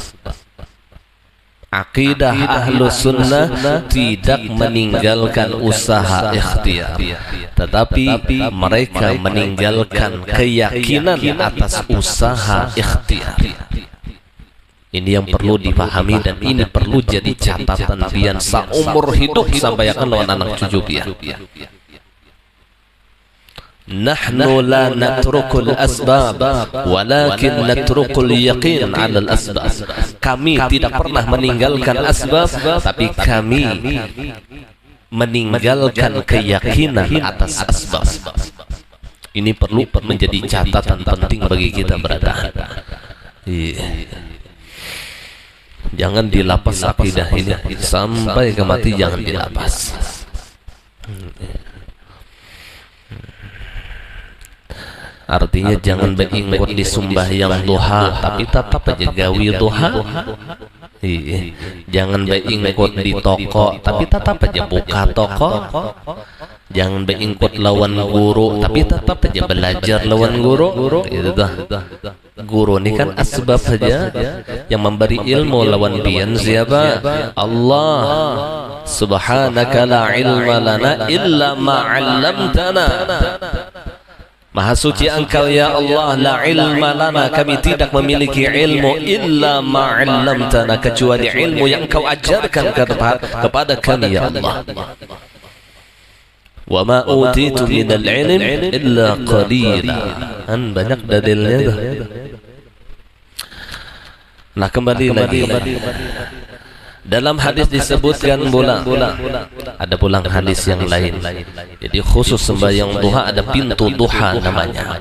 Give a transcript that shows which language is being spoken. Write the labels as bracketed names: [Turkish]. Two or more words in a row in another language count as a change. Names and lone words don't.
[Indonesian] Akidah Ahlus Sunnah tidak meninggalkan usaha ikhtiar, tetapi mereka meninggalkan keyakinan atas usaha ikhtiar. [Banjar] Ini yang perlu dipahami dan ini perlu jadi catatan pian seumur hidup sampai akan lawan anak cucu pian. [Arabic] نحن لا نترك الأسباب ولكن نترك اليقين على الأسباب. [Indonesian] Kami tidak pernah meninggalkan asbab, tapi kami meninggalkan keyakinan atas asbab. Ini perlu menjadi catatan penting bagi kita berada. [Banjar] Jangan dilapas akidah ini sampai ke mati, jangan dilapas. Artinya jangan beringkut di sembahyang duha tapi tetap aja gawi duha. Jangan beingkut di toko tapi tetap aja buka toko. Jangan beingkut lawan guru tapi tetap aja belajar lawan guru. Itu dah. Guru ini kan asbab saja. Yang memberi ilmu lawan pian siapa? Allah. [Arabic] سبحانك لا علم لنا إلا ما علمتنا. [Indonesian] Maha suci Engkau [Arabic] يا الله, لا علم لنا, [Indonesian] kami tidak memiliki ilmu [Arabic] إلا ما علمتنا, [Indonesian] kecuali ilmu yang Engkau ajarkan kepada kami [Arabic] يا الله. وما أوتيتم من العلم إلا قليلا. [Banjar] Banyak dalilnya dah. Nah kembali lagi. Dalam hadis disebutkan pula, ada pulang hadis yang lain. Jadi khusus sembahyang duha ada pintu duha namanya.